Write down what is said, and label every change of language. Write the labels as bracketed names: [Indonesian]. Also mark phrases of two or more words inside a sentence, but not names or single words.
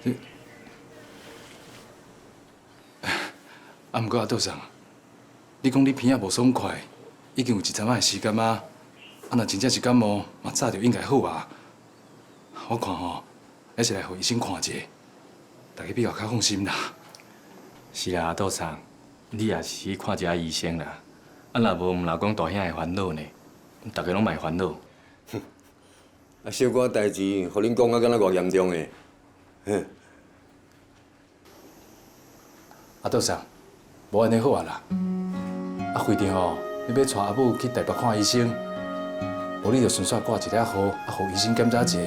[Min Nan Chinese] 毋过阿多嫂，你讲你鼻仔无爽快，已经有一阵仔的时间啊。若真正是感冒，嘛早就应该好啊。我看吼，还是来互医生看一下，大家比较较放心啦。是啦，阿多嫂，你也是去看一下医生啦。若无，毋若讲大兄会烦恼呢，大家拢卖烦恼。小可代志，互恁讲啊，敢若偌严重的。阿多嫂，无安尼好啊啦。非得吼，你要带阿母去台北看医生，无你就顺续挂一粒号，互医生检查一下。